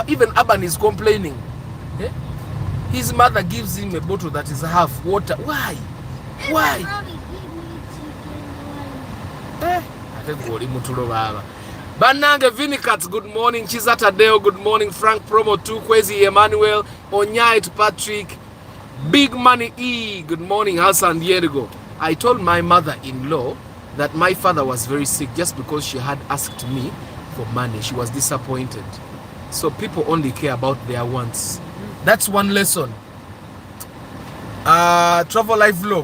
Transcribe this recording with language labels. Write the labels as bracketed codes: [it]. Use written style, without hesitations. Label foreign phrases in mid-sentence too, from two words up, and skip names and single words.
[en] Even Aban is complaining. Eh? His mother gives him a bottle that is half water. Why? Why? Banange Vinicats, good morning. Chizata Deo, good morning. Frank Promo 2, Kwezi Emmanuel, Onyait Patrick, Big Money E, good morning. Hassan Diego. I told my mother-in-law that my father was very sick just because she had asked me for money. She was disappointed. So people only care about their wants. That's one lesson. Travel life vlog.